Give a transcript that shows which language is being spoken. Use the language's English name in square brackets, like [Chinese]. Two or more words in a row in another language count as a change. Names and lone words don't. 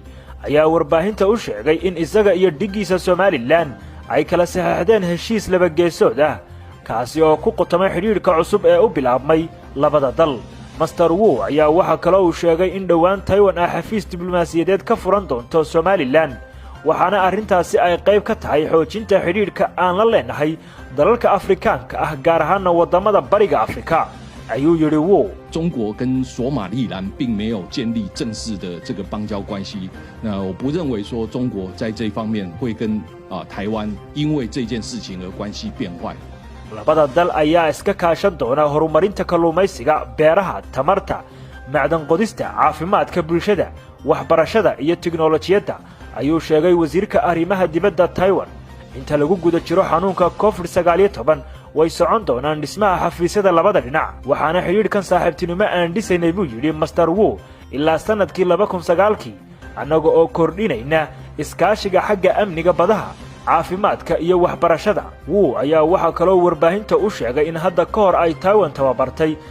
[Somali] ayaa warbaahinta u sheegay in isaga iyo dhigiisa Somaliland ay kala saxaxdeen heshiis laba geesood ah kaasi oo ku qotamay xiriirka cusub ee u bilaabmay labada dal Master Wu ayaa waxa kale uu sheegay in dhawaan Taiwan ay xafiis diblomaasiyadeed ka furan doonto Somaliland waxaana arrintaasi ay qayb ka tahay xoojinta xiriirka aan la leenahay dalalka Afrikaanka ah gaar ahaan wadamada bariga Afrika ayuu yiri Wu [Chinese] 中国跟索马利兰并没有建立正式的这个邦交关系。那我不认为说中国在这方面会跟台湾因为这件事情而关系变坏。 [Somali] labada dal ayaa iska kaashan doona horumarinta kalluumaysiga beeraha tamarta macdan qodista caafimaadka bulshada waxbarashada iyo tiknoolajiyadda ayuu sheegay wasiirka arrimaha dibadda Taiwan inta lagu guda jiro xanuunka COVID-19 way socon doonaan dhismaha xafiisyada labada dhinac waxaana xiriirkan saaxiibtinimo aan dhisaynay buu yiri Master Wu ilaa sanadkii 2009 anaga oo kordhinayna iskaashiga xagga amniga badaha caafimaadka iyo waxbarashada Wu ayaa waxa kale oo warbaahinta u sheegay in hadda ka hor ay Taiwan tababartay